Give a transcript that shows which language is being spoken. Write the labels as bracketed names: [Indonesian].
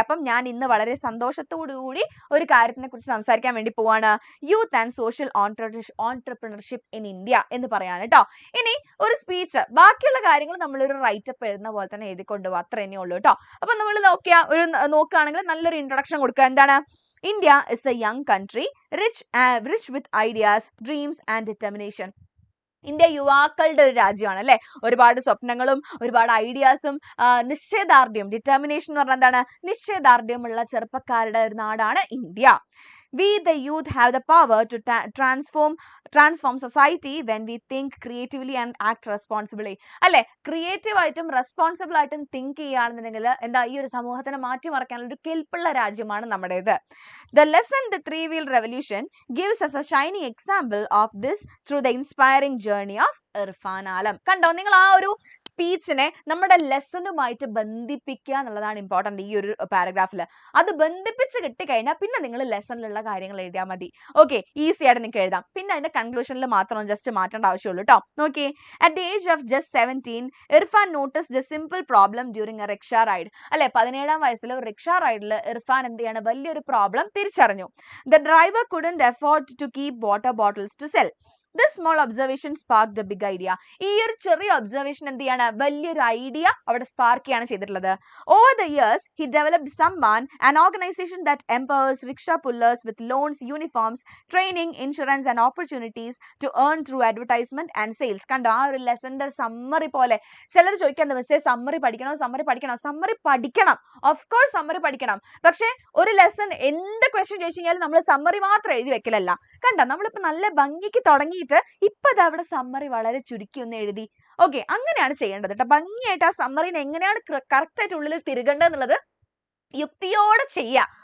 [Malayalam] അപ്പം ഞാൻ ഇന്ന് വളരെ സന്തോഷത്തോടു കൂടി ഒരു കാര്യത്തിനെ കുറിച്ച് സംസാരിക്കാൻ വേണ്ടി പോവാണ്. [English] youth and social entrepreneurship in India [Malayalam] എന്ന് പറയാണ് കേട്ടോ. ഇനി ഒരു സ്പീച്ച്, ബാക്കിയുള്ള കാര്യങ്ങൾ നമ്മളൊരു റൈറ്റപ്പ് എഴുതുന്ന പോലെ തന്നെ എഴുതിക്കൊണ്ടുപോകുക, അത്ര തന്നെ ഉള്ളൂ കേട്ടോ. അപ്പൊ നമ്മൾ നോക്കുകയാണെങ്കിൽ നല്ലൊരു ഇൻട്രൊഡക്ഷൻ കൊടുക്കുക. എന്താണ്? [English] India is a young country, rich with ideas, dreams and determination. [Malayalam] India യുവാക്കളുടെ ഒരു രാജ്യമാണ് അല്ലെ. ഒരുപാട് സ്വപ്നങ്ങളും ഒരുപാട് ഐഡിയാസും നിശ്ചയദാർഢ്യം, ഡിറ്റർമിനേഷൻ എന്ന് പറഞ്ഞാൽ എന്താണ്, നിശ്ചയദാർഢ്യമുള്ള ചെറുപ്പക്കാരുടെ ഒരു നാടാണ് India. [English] We the youth have the power to transform society when we think creatively and act responsibly. [Malayalam] അല്ലെ, ക്രിയേറ്റീവ് ആയിട്ടും റെസ്പോൺസിബിൾ ആയിട്ടും തിങ്ക് ചെയ്യുകയാണെന്നുണ്ടെങ്കിൽ എന്താ, ഈ ഒരു സമൂഹത്തിനെ മാറ്റിമറിക്കാനുള്ള ഒരു കെൽപ്പുള്ള രാജ്യമാണ് നമ്മുടേത്. [English] The lesson the 3 wheel revolution gives us a shining example of this through the inspiring journey of Irfan Alam. [Malayalam] കണ്ടോ, നിങ്ങൾ ആ ഒരു സ്പീച്ചിനെ നമ്മുടെ ലെസണുമായിട്ട് ബന്ധിപ്പിക്കുക എന്നുള്ളതാണ് ഇമ്പോർട്ടന്റ് ഈ ഒരു പാരഗ്രാഫിൽ. അത് ബന്ധിപ്പിച്ച് കിട്ടിക്കഴിഞ്ഞാൽ പിന്നെ നിങ്ങൾ ലെസണിലുള്ള കാര്യങ്ങൾ എഴുതിയാൽ മതി. ഓക്കെ, ഈസി ആയിട്ട് നിങ്ങൾക്ക് എഴുതാം. പിന്നെ അതിന്റെ കൺക്ലൂഷനിൽ മാത്രം ജസ്റ്റ് മാറ്റേണ്ട ആവശ്യമുള്ളൂ കേട്ടോ. [English] നോക്കി, at the age of just 17, Irfan noticed a simple problem during a rickshaw ride. [Malayalam] അല്ലെ, 17-ാം വയസ്സിൽ ഒരു റിക്ഷ റൈഡിൽ ഇർഫാൻ എന്ത് ചെയ്യാണ്, വലിയൊരു പ്രോബ്ലം തിരിച്ചറിഞ്ഞു. [English] The driver couldn't afford to keep water bottles to sell. This small observation sparked a big idea. [Malayalam] ഈ ഒരു ചെറിയ ഒബ്സർവേഷൻ എന്ത് ചെയ്യാണ്, വലിയൊരു ഐഡിയ അവിടെ സ്പാർക്ക് ചെയ്യാണ് ചെയ്തിട്ടുള്ളത്. [English] Over the years, he developed Samman, an organization that empowers rickshaw pullers with loans, uniforms, training, insurance and opportunities to earn through advertisement and sales. [Malayalam] കണ്ടോ, ആ ഒരു ലെസന്റെ സമ്മറി പോലെ. ചിലർ ചോദിക്കേണ്ട മിസ്സേ സമ്മറി പഠിക്കണോ, സമ്മറി പഠിക്കണം. [English] of course [Malayalam] സമ്മറി പഠിക്കണം. പക്ഷെ ഒരു ലെസൺ എന്ത് ക്വസ്റ്റ്യൻ ചോദിച്ചു കഴിഞ്ഞാൽ നമ്മൾ സമ്മറി മാത്രം എഴുതി വെക്കലല്ല. കണ്ടോ, നമ്മളിപ്പോ നല്ല ഭംഗിക്ക് തുടങ്ങിയിട്ട് ഇപ്പൊ അവിടെ സമ്മറി വളരെ ചുരുക്കി ഒന്ന് എഴുതി. ഓക്കെ, അങ്ങനെയാണ് ചെയ്യേണ്ടത് കേട്ടോ. ഭംഗിയായിട്ട് ആ സമ്മറിനെ എങ്ങനെയാണ് കറക്റ്റ് ആയിട്ട് ഉള്ളിൽ തിരുകേണ്ടതെന്നുള്ളത് യുക്തിയോടെ ചെയ്യാം.